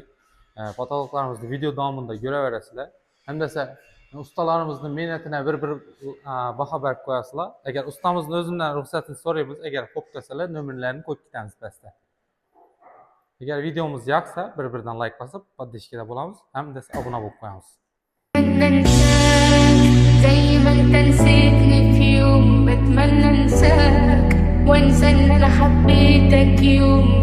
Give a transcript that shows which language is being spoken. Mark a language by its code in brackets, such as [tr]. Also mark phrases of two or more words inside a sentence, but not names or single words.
[uz] Patologlarimizni video davomida ko'raverasizlar. Hamda ustalarimizning mehnatini bir baho berib qo'yasizlar. Agar ustamizning o'zidan ruxsatini so'raymiz, agar xo'p desalar, nomerlarini qo'yib ketamiz pastda. Agar videomiz yoqsa, bir-biridan like bosib, podpishkada bo'lamiz, hamda obuna bo'lib qo'yamiz. [ar] زي ما انت نسيتني في يوم بتمنى انساك وانسى ان انا حبيتك يوم